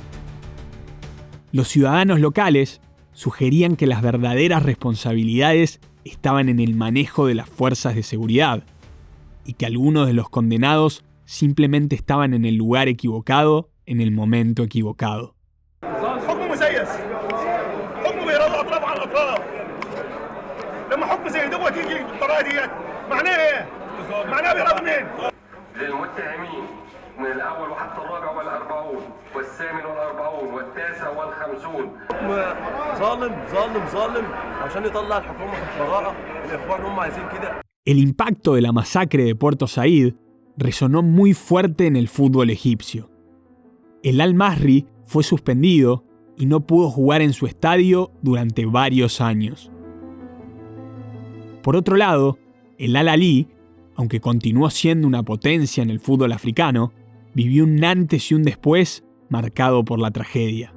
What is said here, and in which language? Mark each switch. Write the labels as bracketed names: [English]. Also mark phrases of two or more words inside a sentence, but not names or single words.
[Spanish] Los ciudadanos locales sugerían que las verdaderas responsabilidades estaban en el manejo de las fuerzas de seguridad y que algunos de los condenados simplemente estaban en el lugar equivocado en el momento equivocado. [Arabic] من الأول وحتى الرابع والأربعون والثامن والأربعون والتاسع والخمسون ظالم عشان يطلع الحكومة براءة الإخوان هم عايزين كده. [Spanish] El impacto de la masacre de Puerto Saíd resonó muy fuerte en el fútbol egipcio. El Al-Masry fue suspendido y no pudo jugar en su estadio durante varios años. Por otro lado, el Al-Ahly, aunque continuó siendo una potencia en el fútbol africano, vivió un antes y un después marcado por la tragedia.